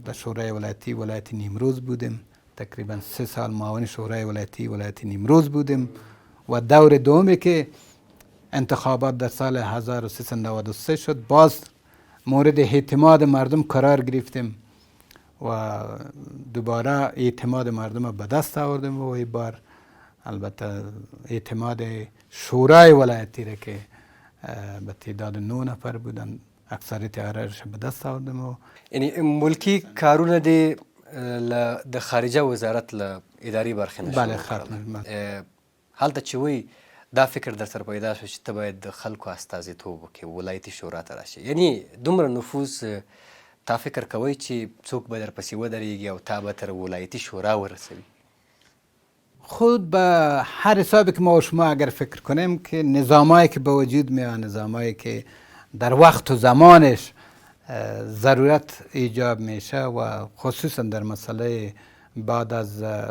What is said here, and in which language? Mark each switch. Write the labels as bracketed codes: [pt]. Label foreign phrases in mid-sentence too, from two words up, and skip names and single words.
[fa] در شورای ولایت نیمروز بودیم، تقریبا 3 سال معاون شورای ولایت نیمروز بودیم و دور دومی که انتخابات در سال 1393 شد باز مورد اعتماد مردم قرار گرفتیم و دوباره اعتماد مردم به دست آوردیم و این بار البته اعتماد شورای ولایتی را که به تعداد 9 نفر بودن اکثریت آرایش به دست آوردیم. [ps] یعنی ملکی کارونه دی د خارجه وزارت له اداري برخې نه [fa] بله خدمت [ps] هلته چې وی دا فکر در سره پیدا شو چې ته باید د خلکو استازیتوب وکړې، ولایتي شورا ته راشې، یعنی دومره نفوذ تا فکر کوی چې څوک به در پسې ودرېږي او تا به تر ولایتي شورا ورسوي؟ [fa] خود به هر حسابی که ما و شما اگر فکر کنیم که نظامایی که به وجود میاد، نظامایی که در وقت و زمانش ضرورت ایجاب میشه و خصوصا در مسئله بعد از